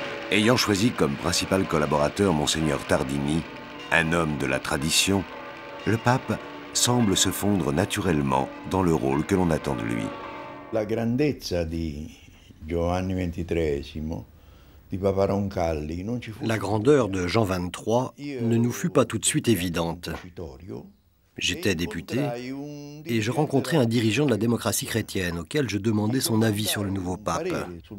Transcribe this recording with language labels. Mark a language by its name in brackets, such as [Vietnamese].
[French] Ayant choisi comme principal collaborateur Monseigneur Tardini, un homme de la tradition, le pape semble se fondre naturellement dans le rôle que l'on attend de lui. [Italian] La grandezza di Giovanni XXIII, di Papa Roncalli, non ci fu... [French] La grandeur de Jean XXIII ne nous fut pas tout de suite évidente. J'étais député et je rencontrai un dirigeant de la démocratie chrétienne auquel je demandais son avis sur le nouveau pape.